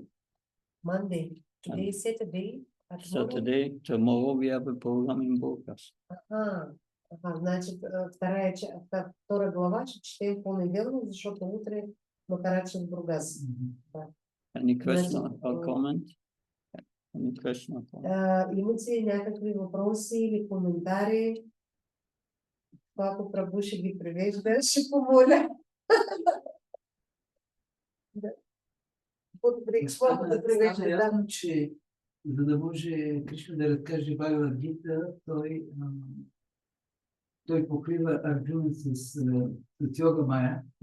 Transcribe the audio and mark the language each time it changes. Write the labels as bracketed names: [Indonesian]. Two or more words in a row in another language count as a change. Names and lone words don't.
[English] Monday. Today is Saturday. Saturday, tomorrow we have a program in Burgas. [Russian] Значит, вторая глава [Bulgarian] ще четем понеделник, защото утре Макарачи в Бургас. [English] Any question or comment? Any question or comment? [Bulgarian] Имате някакви въпроси или коментари? Ако Прабу ще ги превежда, ще помоля. Подобри да превежда. Ясно, че за да може Кришна да разкаже Бхагавад Гита, той покрива Арджуна с Йога Майя.